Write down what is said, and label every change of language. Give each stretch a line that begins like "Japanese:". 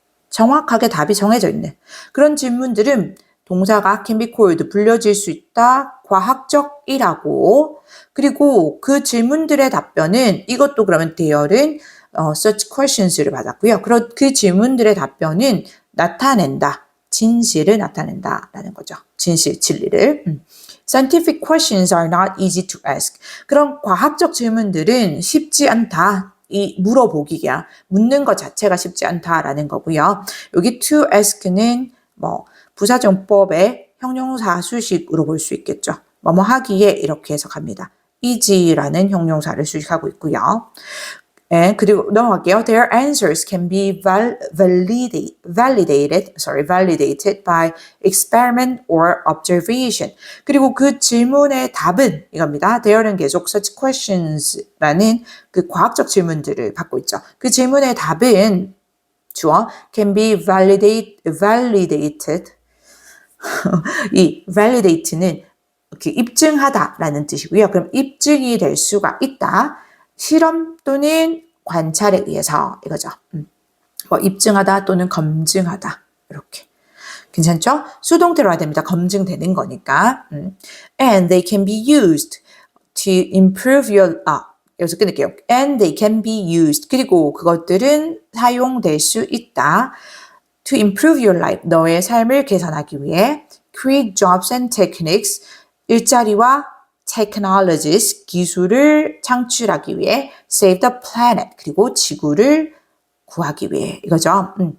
Korean: 정확하게 답이 정해져 있는 그런 질문들은 동사가 can be called, 불려질 수 있다, 과학적이라고. 그리고 그 질문들의 답변은 이것도 그러면 대열은 such questions를 받았고요. 그 질문들의 답변은 나타낸다, 진실을 나타낸다라는 거죠. 진리를.
English: Scientific questions are not easy to ask.
Korean: 그런 과학적 질문들은 쉽지 않다. 이 물어보기야, 묻는 것 자체가 쉽지 않다라는 거고요. 여기 to ask는 부사정법의 형용사 수식으로 볼 수 있겠죠. 뭐뭐 하기에 이렇게 해석합니다. easy라는 형용사를 수식하고 있고요. 그리고 넘어갈게요.
English: Their answers can be validated by experiment or observation.
Korean: 그리고 그 질문의 답은 이겁니다. There는 계속 such questions라는 그 과학적 질문들을 받고 있죠. 그 질문의 답은 주어 can be validated. 이 validate는 이렇게 입증하다라는 뜻이고요. 그럼 입증이 될 수가 있다. 실험 또는 관찰에 의해서 이거죠. 입증하다 또는 검증하다 이렇게. 괜찮죠? 수동태로 해야 됩니다. 검증되는 거니까.
English: And they can be used to improve
Korean: 여기서 끊을게요.
English: And they can be used.
Korean: 그리고 그것들은 사용될 수 있다.
English: To improve your life.
Korean: 너의 삶을 개선하기 위해.
English: Create jobs and techniques.
Korean: 일자리와 technologies, 기술을 창출하기 위해,
English: save the planet,
Korean: 그리고 지구를 구하기 위해 이거죠.